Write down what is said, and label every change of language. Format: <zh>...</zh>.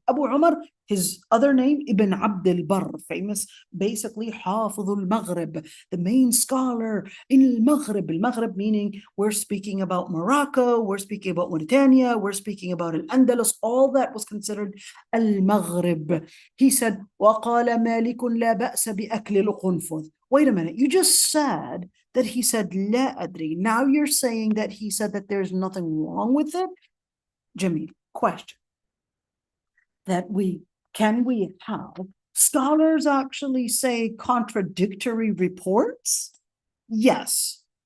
<en>Abu Umar, his other name, Ibn Abd al-Barr, famous, basically, Hafiz al-Maghrib, the main scholar in al-Maghrib. Al-Maghrib meaning we're speaking about Morocco, we're speaking about Mauritania, we're speaking about Al-Andalus. All that was considered al-Maghrib. He said,</en> <ar>وَقَالَ مَالِكٌ لَا بَأْسَ بِأَكْلِ الْقُنْفُذ.</ar> <en>Wait a minute, you just said that he said, La adri. Now you're saying that he said that there's nothing wrong with it? Jamil. Question that can we have scholars actually say contradictory reports? Yes.</en>